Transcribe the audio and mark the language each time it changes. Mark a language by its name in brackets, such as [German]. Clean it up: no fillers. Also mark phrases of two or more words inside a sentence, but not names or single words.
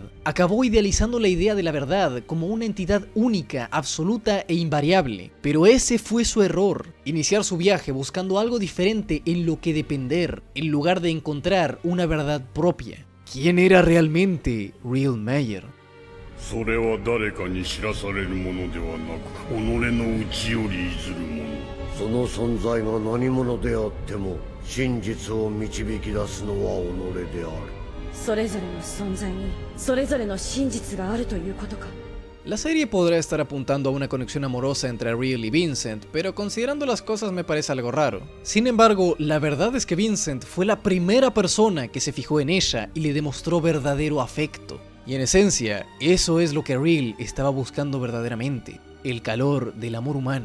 [Spanish] Acabó idealizando la idea de la verdad como una entidad única, absoluta e invariable. Pero ese fue su error. Iniciar su viaje buscando algo diferente en lo que depender, en lugar de encontrar una verdad propia. ¿Quién era realmente Reel Mayer? [Japanese] それは誰かに知らされるものではなく、己の内より出るもの。その存在が何者であっても真実を導き出すのは己である。それぞれの存在にそれぞれの真実があるということか。 [Spanish] La serie podrá estar apuntando a una conexión amorosa entre Reel y Vincent, pero considerando las cosas me parece algo raro. Sin embargo, la verdad es que Vincent fue la primera persona que se fijó en ella y le demostró verdadero afecto. Y en esencia, eso es lo que Reel estaba buscando verdaderamente, el calor del amor humano.